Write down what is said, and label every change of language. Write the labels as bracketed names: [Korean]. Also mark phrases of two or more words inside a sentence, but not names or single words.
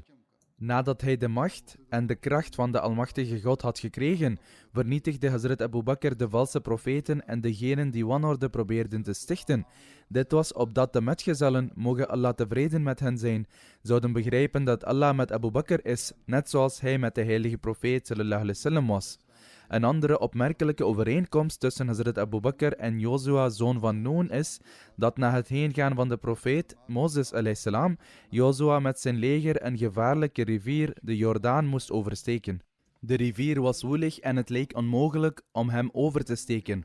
[Dutch] Nadat hij de macht en de kracht van de Almachtige God had gekregen, vernietigde Hazrat Abu Bakr de valse profeten en degenen die wanorde probeerden te stichten. Dit was opdat de metgezellen, mogen Allah tevreden met hen zijn, zouden begrijpen dat Allah met Abu Bakr is, net zoals hij met de heilige profeet [Arabic] صلى الله عليه وسلم [Dutch] was. Een andere opmerkelijke overeenkomst tussen Hazrat Abu Bakr en Jozua, zoon van Noon, is dat na het heengaan van de profeet Mozes a.s. Jozua met zijn leger een gevaarlijke rivier, de Jordaan, moest oversteken. De rivier was woelig en het leek onmogelijk om hem over te steken.